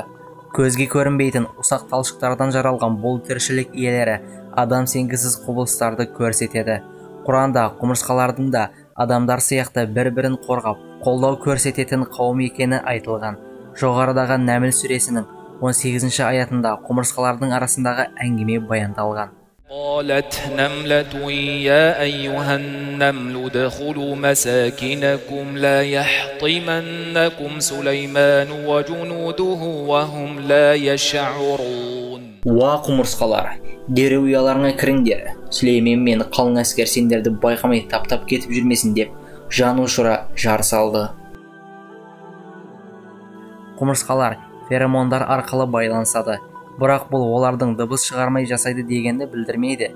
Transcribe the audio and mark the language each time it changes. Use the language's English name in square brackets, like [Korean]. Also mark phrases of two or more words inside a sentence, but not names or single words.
[Kazakh] Көзге көрінбейтін ұсақ талшықтардан жаралған бұл тіршілік иелері адам сенгісіз құбылыстарды көрсетеді. Құранда құмырсқалардың да адамдар сияқты бір-бірін қорғап, қолдау көрсететін қауым екені айтылған. Жоғарыдағы Нәміл сүресінің 18-ші аятында құмырсқалардың арасындағы әңгіме баяндалған. [Arabic] قالت نملة يا أيها النمل ادخلوا مساكنكم لا يحطمنكم سليمان وجنوده وهم لا يشعرون. [Kazakh] Уа құмырсқалар, дереу ұяларыңа кіріңдер. Сүлеймен мен қалың әскер сендерді байқамай таптап кетіп жүрмесін деп жан ұшыра жар салды. Құмырсқалар феромондар арқылы байланысады, бірақ бұл олардың дыбыс шығармай жасайды дегенді білдірмейді.